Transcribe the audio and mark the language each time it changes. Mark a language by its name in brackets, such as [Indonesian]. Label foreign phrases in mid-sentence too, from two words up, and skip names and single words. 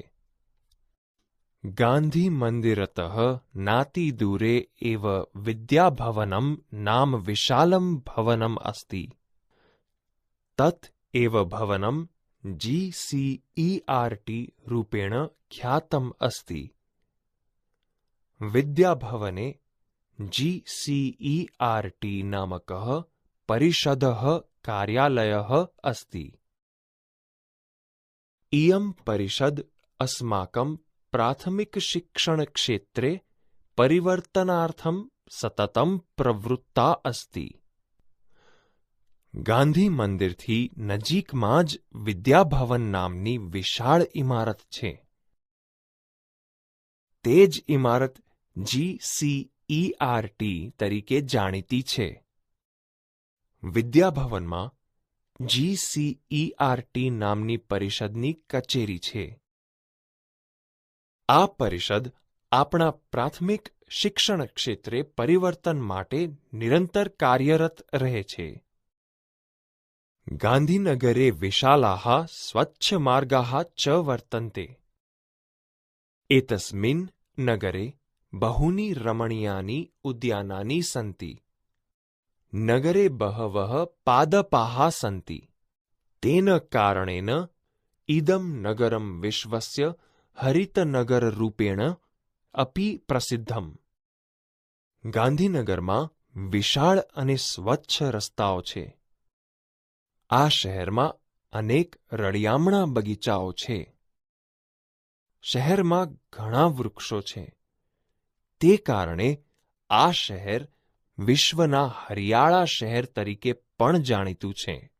[Sanskrit] ગાંધી મંદિરતઃ નાતિદૂરે એવ વિદ્યાભવनं નામ વિશાलं ભવનम् अस्ति. તત એવ ભવनं GCERT રૂપેણ ખ્યાતम् अस्ति. વિદ્યાભવને GCERT नामकः परिषदः कार्यालयः अस्ति. इयं परिषद् अस्माकं प्राथमिकशिक्षणक्षेत्रे परिवर्तनार्थं सततं प्रवृत्ता अस्ति. [Gujarati] ગાંધી મંદિરથી નજીકમાં જ વિદ્યાભવન નામની વિશાળ ઇમારત છે. તે જ ઇમારત GCERT તરીકે જાણીતી છે. વિદ્યાભવનમાં GCERT નામની પરિષદની કચેરી છે. આ પરિષદ આપણા પ્રાથમિક શિક્ષણ ક્ષેત્રે પરિવર્તન માટે નિરંતર કાર્યરત રહે છે. [Sanskrit] ગાંધીનગરે વિશાલાः સ્વચ્છમાર્ગાः ચ વર્તन्ते. एतस्मिन् नगरे बहूनि रमणीयानि उद्यानानि सन्ति. नगरे बहवः पादपाः सन्ति. तेन कारणेन इदं नगरं विश्वस्य हरितनगररूपेण अपि प्रसिद्धम्. [Gujarati] ગાંધીનગરમાં વિશાળ અને સ્વચ્છ રસ્તાઓ છે. આ શહેરમાં અનેક રળિયામણા બગીચાઓ છે. શહેરમાં ઘણા વૃક્ષો છે. તે કારણે આ શહેર વિશ્વના હરિયાળા શહેર તરીકે પણ જાણીતું છે.